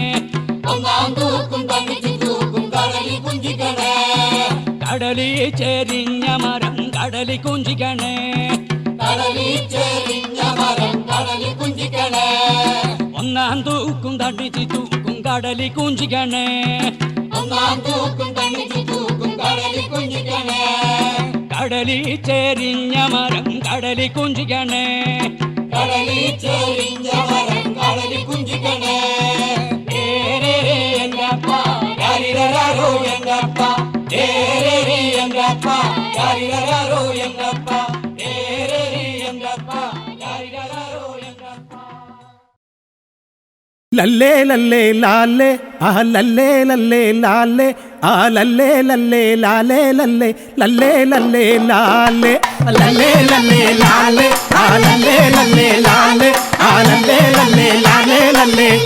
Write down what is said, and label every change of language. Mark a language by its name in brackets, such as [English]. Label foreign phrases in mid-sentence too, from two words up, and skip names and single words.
[Malayalam] കടലി ചെരിഞ്ഞ മരം കടലി കുഞ്ചിക്കണേ ഒന്നാം തൂക്കും തടിച്ച് തൂക്കും കടലി കുഞ്ചിക്കണേ കടലി ചെരിഞ്ഞ മരം കടലി കുഞ്ചിക്കണേ [Kannada] ಎಂದಪ್ಪ ಯಾರಿರರಾರೋ ಎಂದಪ್ಪ ಎಂದಪ್ಪ ಯಾರಿರರಾರೋ ಎಂದಪ್ಪ ಎಂದಪ್ಪ ಯಾರಿರರಾರೋ ಎಂದಪ್ಪ ലല്ലേ ലല്ലേ ലാലേ ആ ലല്ലേ ലല്ലേ ലാലേ ആ ലല്ലേ ലല്ലേ ലാലേ ലല്ലേ ലല്ലേ ലല്ലേ ലാലേ ലല്ലേ ലല്ലേ ലാലേ ആ ലല്ലേ ലല്ലേ ലാലേ ആ ലല്ലേ ലല്ലേ ലാലേ ലല്ലേ